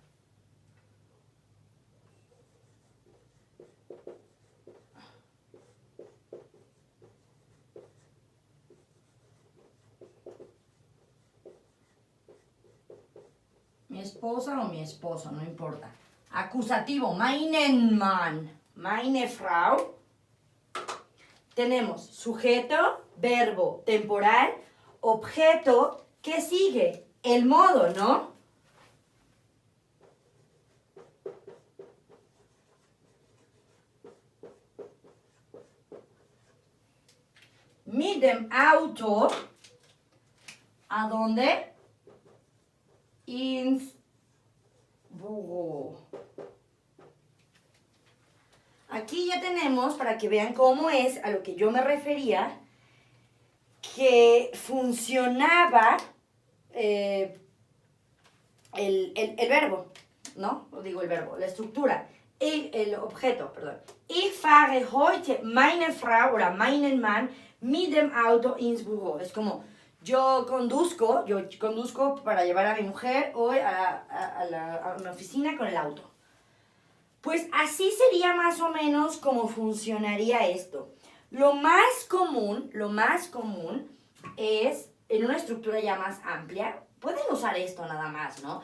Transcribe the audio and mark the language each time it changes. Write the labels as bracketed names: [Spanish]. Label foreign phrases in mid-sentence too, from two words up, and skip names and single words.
[Spanish] Mi esposa o mi esposo, no importa. Acusativo, [German] meinen Mann, meine Frau. [Spanish] Tenemos sujeto, verbo, temporal, objeto, ¿qué sigue? El modo, ¿no? [German] Mit dem Auto, [Spanish] ¿a dónde? [German] Ins Büro. [Spanish] Aquí ya tenemos, para que vean cómo es a lo que yo me refería, que funcionaba el verbo, ¿no? O digo el verbo, la estructura. El objeto, perdón. [German] Ich fahre heute meine Frau oder meinen Mann mit dem Auto ins Büro. [Spanish] Es como, yo conduzco para llevar a mi mujer hoy a una oficina con el auto. Pues así sería más o menos como funcionaría esto. Lo más común es, en una estructura ya más amplia, pueden usar esto nada más, ¿no?